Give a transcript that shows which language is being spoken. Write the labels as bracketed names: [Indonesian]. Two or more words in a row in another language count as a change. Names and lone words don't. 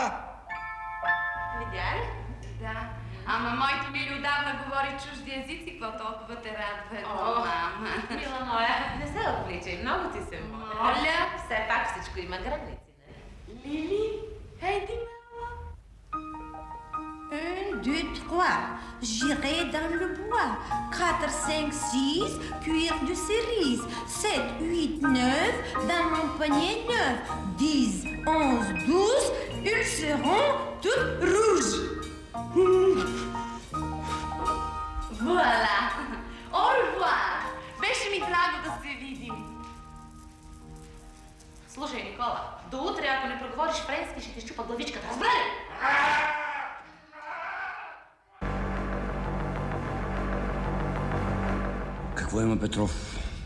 [Bulgarian] Видя ли? Да. Ама моето Лили отдавна говори чужди езици, какво толкова те радва едно, мама. Мила моя, не се опличай, много ти се моля. Моля? Все пак всичко има граници, не? Или, хайде мама. [French] 1, 2, 3. J'irai dans le bois. 4, 5, 6. Cuir de cerise. 7, 8, 9. Dans mon panier neuf. 10, 11, 12. Ils seront toutes rouges. Voilà. Au revoir. [Bulgarian] Беше ми драго да се видим. Слушай, Никола, до утре, ако не проговориш френски, ще ти щупа главичката. Разбра ли? Какво има, Петров?